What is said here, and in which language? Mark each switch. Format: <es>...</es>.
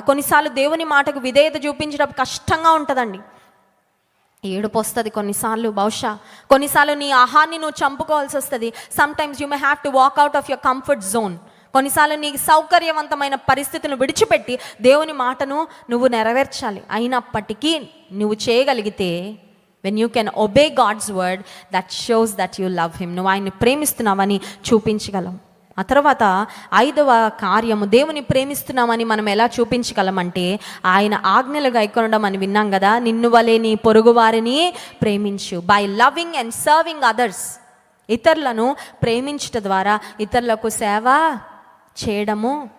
<te>కొన్నిసార్లు దేవుని మాటకు విధేయత చూపించడం కష్టంగా ఉంటుందండి, ఏడుపు వస్తుంది కొన్నిసార్లు, బహుశా కొన్నిసార్లు నీ ఆహాన్ని నువ్వు చంపుకోవాల్సి వస్తుంది.</te> <en>Sometimes you may have to walk out of your comfort zone.</en> <te>కొన్నిసార్లు నీకు సౌకర్యవంతమైన పరిస్థితులను విడిచిపెట్టి దేవుని మాటను నువ్వు నెరవేర్చాలి. అయినప్పటికీ నువ్వు చేయగలిగితే,</te> <en>when you can obey God's word, that shows that you love him,</en> <te>నువ్వు ఆయన్ని ప్రేమిస్తున్నావని చూపించగలవు. ఆ తర్వాత 5వ కార్యము, దేవుని ప్రేమిస్తున్నామని మనం ఎలా చూపించగలమంటే ఆయన ఆజ్ఞలు గైకొనడం అని విన్నాం కదా. నిన్ను వలె నీ పొరుగు వారిని ప్రేమించు,</te> <en>By loving and serving others.</en> <te>ఇతరులను ప్రేమించుట ద్వారా ఇతరులకు సేవ చేయడము.</te>